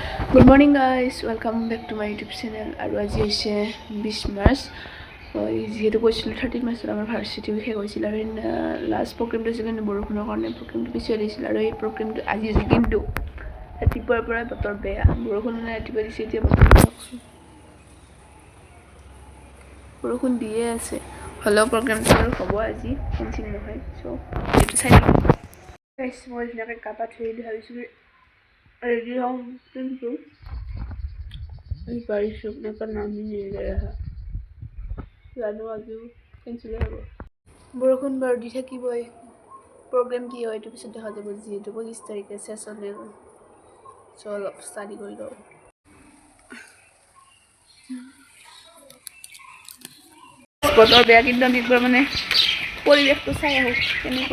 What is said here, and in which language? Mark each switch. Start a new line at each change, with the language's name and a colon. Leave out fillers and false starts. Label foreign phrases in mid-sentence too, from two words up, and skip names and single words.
English: Good morning guys, welcome back to my YouTube channel.
Assamese: আৰু আজি হৈছে 20 মাৰ্চ। যিহেতু কৈছিলোঁ 13 মাৰ্চত আমাৰ ভাৰ্চিটি উইক হৈছিল আৰু লাষ্ট প্ৰগ্ৰেমটো আছিল কিন্তু বৰষুণৰ কাৰণে প্ৰগ্ৰেমটো পিছুৱাই দিছিল আৰু এই প্ৰগ্ৰেমটো আজি হৈছে কিন্তু ৰাতিপুৱাৰ পৰাই বতৰ বেয়া, বৰষুণ মানে ৰাতিপুৱা দিছে, এতিয়া বতৰ চাওকচোন বৰষুণ দিয়ে আছে, হ'লেও প্ৰগ্ৰেমটো আৰু হ'ব আজি, কেঞ্চেল নহয়। চ' এইটো চাই লওঁ গাইজ। মই ধুনীয়াকৈ গা পা ধুই ভাবিছোঁ ৰেডি হওঁ, কিন্তু
Hindi: बारिश रुकने का नाम ही नहीं ले रहा।
Assamese: জানো আজিও কেঞ্চেল হ'ব। বৰষুণ বাৰু দি থাকিবই, প্ৰগ্ৰেম কি হয় এইটো পিছত দেখা যাব। যিহেতু 25 তাৰিখে চেচনেল, চ' অলপ ষ্টাডি কৰি লওঁ। বতৰ বেয়া কিন্তু আমি একবাৰ মানে পৰিৱেশটো চাই আহোঁ কেনেকুৱা।